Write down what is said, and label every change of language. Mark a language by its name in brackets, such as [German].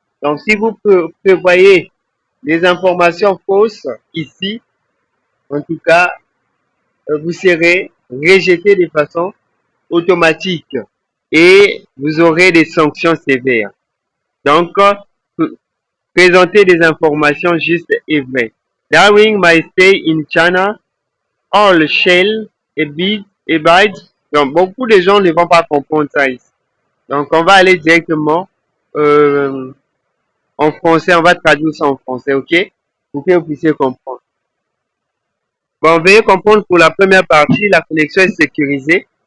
[French] Donc, si vous prévoyez des informations fausses ici, en tout cas, vous serez rejeté de façon automatique et vous aurez des sanctions sévères. Donc, présenter des informations justes et vraies. [English] During my stay in China, all shall abide. [French] Donc, beaucoup de gens ne vont pas comprendre ça ici. Donc, on va aller directement en français. On va traduire ça en français, OK? Pour que vous puissiez comprendre. Bon, veuillez comprendre pour la première partie, la connexion est sécurisée.